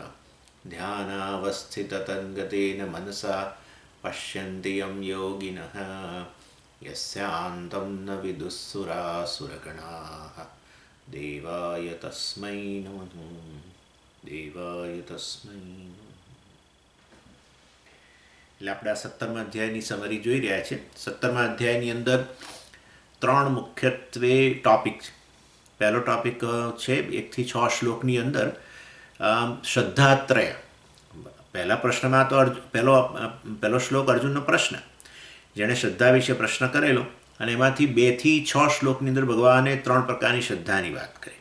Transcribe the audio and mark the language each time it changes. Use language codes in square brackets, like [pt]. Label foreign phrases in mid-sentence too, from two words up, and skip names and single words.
[sa] ध्यानावस्थिततद्गतेन मनसा पश्यन्ति यं योगिनः यस्यान्तं न विदुःसुरासुरगणाः देवाय तस्मै नमः देवाय तस्मै नमः। [gu] એટલે આપણે આ 17મા અધ્યાયની સમરી જોઈ રહ્યા છે. 17મા અધ્યાયની અંદર ત્રણ મુખ્યત્વે ટોપિક છે. પહેલો ટોપિક છે 1 થી 6 શ્લોકની અંદર શ્રદ્ધાત્રય. પહેલા પ્રશ્નમાં તો પહેલો શ્લોક અર્જુનનો પ્રશ્ન, જેણે શ્રદ્ધા વિશે પ્રશ્ન કરેલો, અને એમાંથી 2 થી 6 શ્લોકની અંદર ભગવાને 3 પ્રકારની શ્રદ્ધાની વાત કરી.